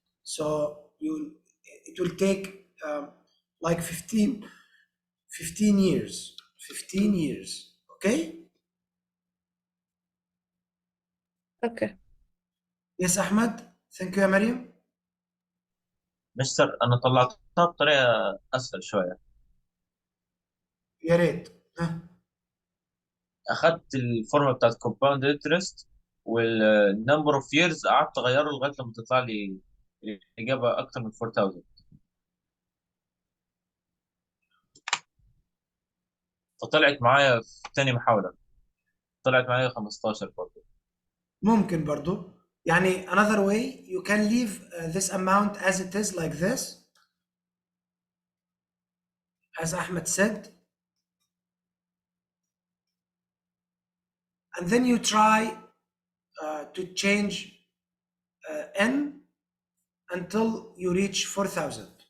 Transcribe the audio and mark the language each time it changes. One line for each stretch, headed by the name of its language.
English: So it will take like 15 years. 15 years. Okay? Okay. Yes, Ahmed. Thank you, يا مريم.
Arabic: مستر أنا طلعتها بطريقة أسهل شوية. يا ريت. ها. أخدت الفورمة بتاعت compound interest والنمبر اوف years قعدت أغيره لغاية لما تطلع لي الإجابة أكتر من 4000. فطلعت معايا في تاني محاولة، طلعت معايا 15 برضه. ممكن برضو.
English: يعني another way you can leave this amount as it is like this, as Ahmed said, and then you try to change n until you reach 4,000.